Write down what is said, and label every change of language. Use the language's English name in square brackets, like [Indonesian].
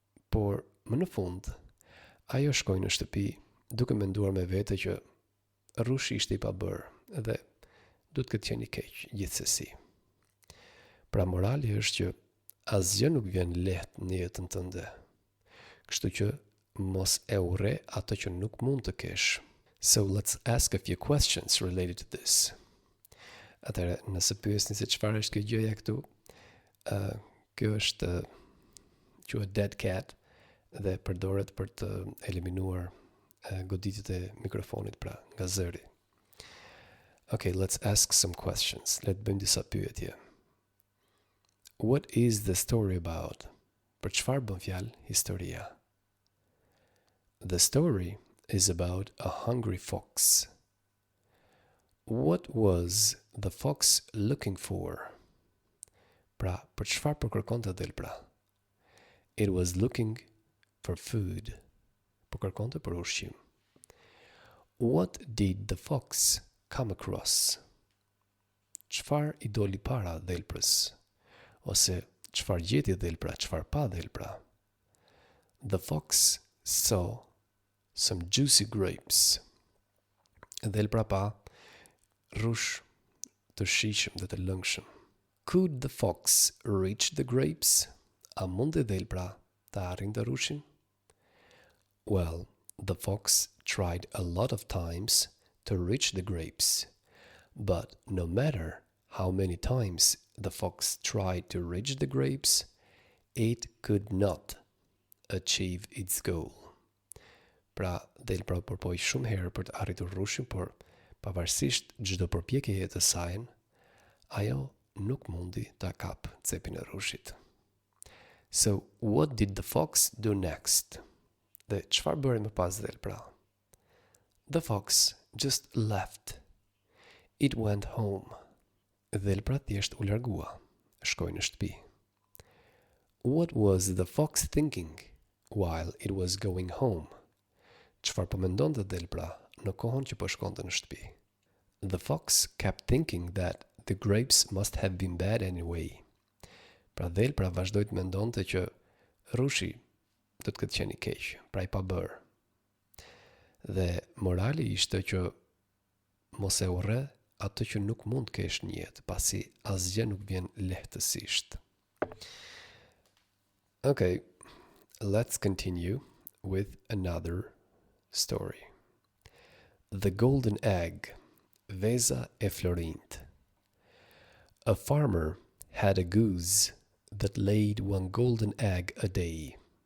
[Albanian] Por më në fund, ajo shkoi në shtëpi duke menduar me vete që rushi ishte I pabërë dhe duhet këtë qenë I keq gjithsesi. Pra morali është që asgjë nuk vjen lehtë në jetën tënde. Kështu që mos e urre ato që nuk mund të kesh. [English] So let's ask a few questions related to this. [Albanian] Atëherë, nëse pyesni se çfarë është kjo gjëja këtu, kjo është quhet dead cat dhe përdoret për të eliminuar goditjet e mikrofonit, pra nga zëri. [English] Okay, let's ask some questions. [Albanian] Le të bëjmë disa pyetje. [English] What is the story about? [Albanian] Për çfarë bën fjalë historia? [English] The story is about a hungry fox. What was the fox looking for? [Albanian] Pra, për çfarë po kërkonte dhelpra? [English] It was looking for food. [Albanian] Po kërkonte për ushqim. [English] What did the fox come across? [Albanian] Çfarë i doli para dhelprës? Ose çfarë gjeti dhelpra, çfarë pa dhelpra? [English] The fox saw some juicy grapes. [Albanian] Dhelpra pa rush të shijshëm dhe të lëngshëm. [English] Could the fox reach the grapes? [Albanian] A mundi dhelpra të arrinte rushin? [English] Well, the fox tried a lot of times to reach the grapes, but no matter how many times the fox tried to reach the grapes, it could not achieve its goal. [Albanian] Pra, dhelpra u përpoj shumë herë për të arritur rushin, por pavarësisht çdo përpjekjeje të saj, ajo nuk mundi ta kap cepin e rushit. [English] So, what did the fox do next? [Albanian] Dhe çfarë bëri më pas dhelpra? [English] The fox just left. It went home. [Albanian] Dhelpra thjesht u largua, shkoi në shtëpi. [English] What was the fox thinking while it was going home? [Albanian] Çfarë po mendonte dhelpra në kohën që po shkonte në shtëpi? [English] The fox kept thinking that the grapes must have been bad anyway. [Albanian] Pra dhelpra vazhdoi të mendonte që rushi do të ketë qenë i keq, pra i pa bërë. Dhe morali ishte që mos e urre atë që nuk mund të kesh në jetë, pasi asgjë nuk vjen lehtësisht. [English] Okay, let's continue with another story. The Golden Egg, Veza e Florint. A farmer had a goose that laid one golden egg a day.